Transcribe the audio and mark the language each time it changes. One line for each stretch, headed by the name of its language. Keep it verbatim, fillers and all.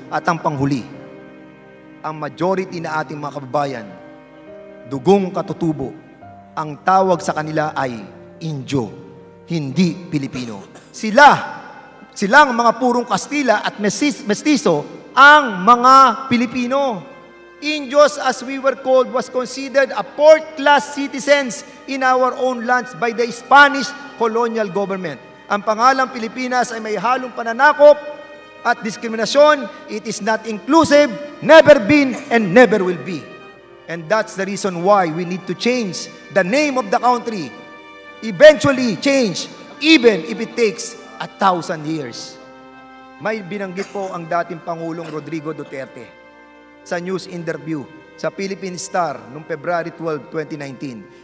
Filipino: At ang panghuli, ang majority na ating mga kababayan, dugong katutubo, ang tawag sa kanila ay Indio, hindi Pilipino. Sila, silang mga purong Kastila at mestizo ang mga Pilipino.
English: Indios, as we were called, was considered a fourth-class citizens in our own lands by the Spanish colonial government.
Filipino: Ang pangalang Pilipinas ay may halong pananakop at diskriminasyon.
English: It is not inclusive, never been, and never will be. And that's the reason why we need to change the name of the country. Eventually change, even if it takes a thousand years.
Filipino: May binanggit po ang dating Pangulong Rodrigo Duterte sa news interview sa Philippine Star noong February twelfth, twenty nineteen.